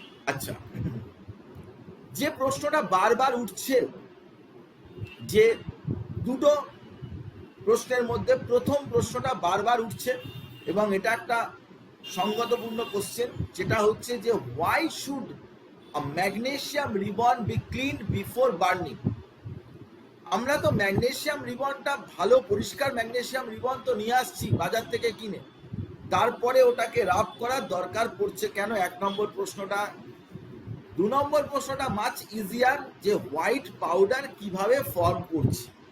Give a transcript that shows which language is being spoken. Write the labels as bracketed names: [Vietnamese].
[Bangla] আচ্ছা, যে প্রশ্নটা বারবার উঠছে, যে দুটো প্রশ্নের মধ্যে প্রথম প্রশ্নটা বারবার উঠছে এবং এটা একটা সঙ্গতপূর্ণ কোশ্চেন, যেটা হচ্ছে যে [English] Why should a magnesium ribbon be cleaned before burning. [Bangla] আমরা তো ম্যাগনেসিয়াম রিবনটা ভালো পরিষ্কার ম্যাগনেসিয়াম রিবন তো নিয়ে আসছি বাজার থেকে কিনে, তারপরে ওটাকে রাব করার দরকার পড়ছে কেন? 1 নম্বর প্রশ্নটা। 2 নম্বর প্রশ্নটা [English] much easier, [Bangla] যে হোয়াইট পাউডার কিভাবে ফর্ম করছে।